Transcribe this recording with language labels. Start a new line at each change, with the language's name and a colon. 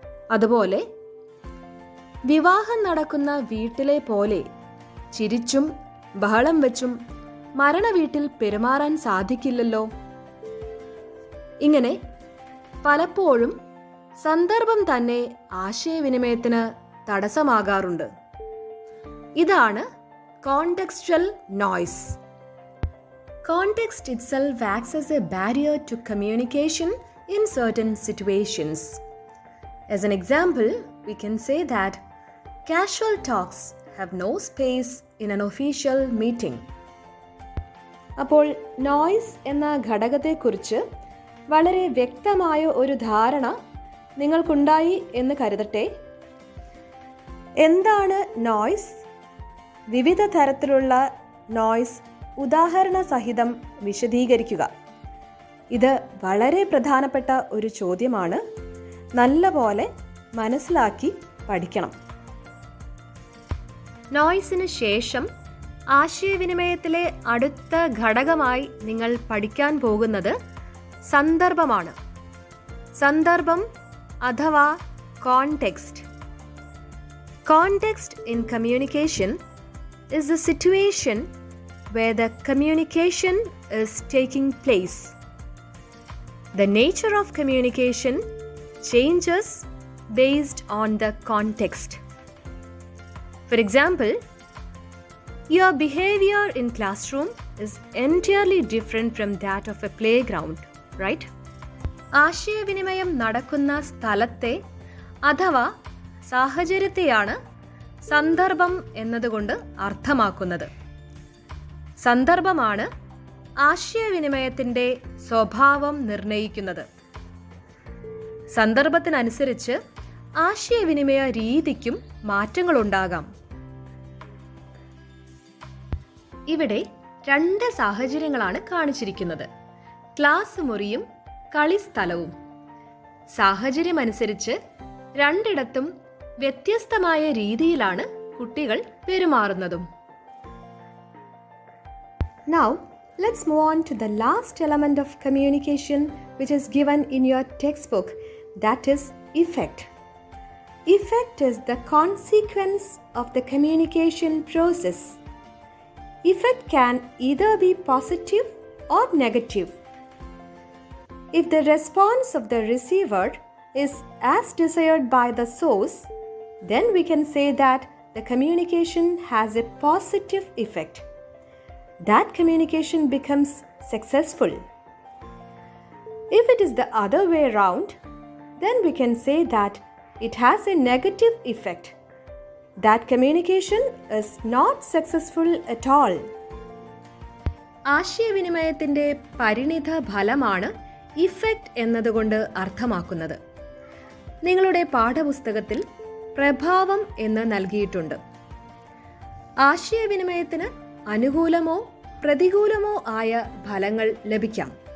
Malayalam: അതുപോലെ വിവാഹം നടക്കുന്ന വീട്ടിലെ പോലെ ചിരിച്ചും ബഹളം വെച്ചും മരണവീട്ടിൽ പെരുമാറാൻ സാധിക്കില്ലല്ലോ. ഇങ്ങനെ പലപ്പോഴും സന്ദർഭം തന്നെ ആശയവിനിമയത്തിന് തടസ്സമാകാറുണ്ട്. ഇതാണ് കോണ്ടെക്സ്ച്വൽ noise.
English: Context itself acts as a barrier to communication in certain situations. As an example, we can say that Casual talks have no space in an official meeting.
Malayalam: അപ്പോൾ നോയ്സ് എന്ന ഘടകത്തെക്കുറിച്ച് വളരെ വ്യക്തമായ ഒരു ധാരണ നിങ്ങൾക്കുണ്ടായി എന്ന് കരുതട്ടെ. എന്താണ് നോയ്സ്? വിവിധ തരത്തിലുള്ള നോയ്സ് ഉദാഹരണ സഹിതം വിശദീകരിക്കുക. ഇത് വളരെ പ്രധാനപ്പെട്ട ഒരു ചോദ്യമാണ്. നല്ലപോലെ മനസ്സിലാക്കി പഠിക്കണം. നോയ്സിന് ശേഷം ആശയവിനിമയത്തിലെ അടുത്ത ഘടകമായി നിങ്ങൾ പഠിക്കാൻ പോകുന്നത് സന്ദർഭമാണ്. സന്ദർഭം അഥവാ context.
English: Context in communication is the situation where the communication is taking place. The nature of communication changes based on the context. For example, your behavior in classroom is entirely different from that of a playground, right?
Malayalam: ആശയവിനിമയം നടക്കുന്ന സ്ഥലത്തെ അഥവാ സാഹചര്യത്തെയാണ് സന്ദർഭം എന്നതുകൊണ്ട് അർത്ഥമാക്കുന്നത്. സന്ദർഭമാണ് ആശയവിനിമയത്തിൻ്റെ സ്വഭാവം നിർണ്ണയിക്കുന്നത്. സന്ദർഭത്തിനനുസരിച്ച് ആശയവിനിമയ രീതിക്കും മാറ്റങ്ങളുണ്ടാകാം. ഇവിടെ 2 സാഹചര്യങ്ങളാണ് കാണിച്ചിരിക്കുന്നത്: ക്ലാസ് മുറിയും കളിസ്ഥലവും. സാഹചര്യമനുസരിച്ച് രണ്ടിടത്തും വ്യത്യസ്തമായ രീതിയിലാണ് കുട്ടികൾ പെരുമാറുന്നതും.
English: Now, let's move on to the last element of communication which is given in your textbook, that is effect. Effect is the consequence of the communication process. Effect can either be positive or negative. If the response of the receiver is as desired by the source, then we can say that the communication has a positive effect. That communication becomes successful. If it is the other way around, then we can say that it has a negative effect. That communication is not successful at all.
Malayalam: ആശയവിനിമയത്തിൻ്റെ പരിണിത ഫലമാണ് effect എന്നതുകൊണ്ട് അർത്ഥമാക്കുന്നത്. നിങ്ങളുടെ പാഠപുസ്തകത്തിൽ പ്രഭാവം എന്ന് നൽകിയിട്ടുണ്ട്. ആശയവിനിമയത്തിന് അനുകൂലമോ പ്രതികൂലമോ ആയ ഫലങ്ങൾ ലഭിക്കാം.